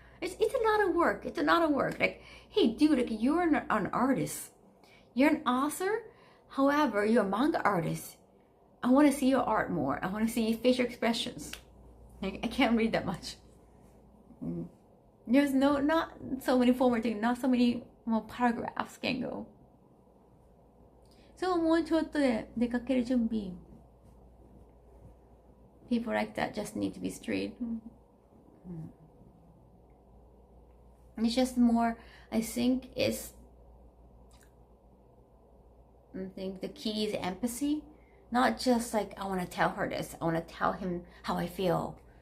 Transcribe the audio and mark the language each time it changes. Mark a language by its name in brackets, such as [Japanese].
[English] It's a lot of work. It's a lot of work. Like, hey, dude, like you're an artist, you're an author. However, you're a manga artist. I want to see your art more. I want to see facial expressions. I can't read that much. There's not so many formatting, not so many more paragraphs can go. [Japanese] So もうちょっとで出かける準備. [English] People like that just need to be straight. It's just more, I think the key is empathy. Not just like, I want to tell her this, I want to tell him how I feel.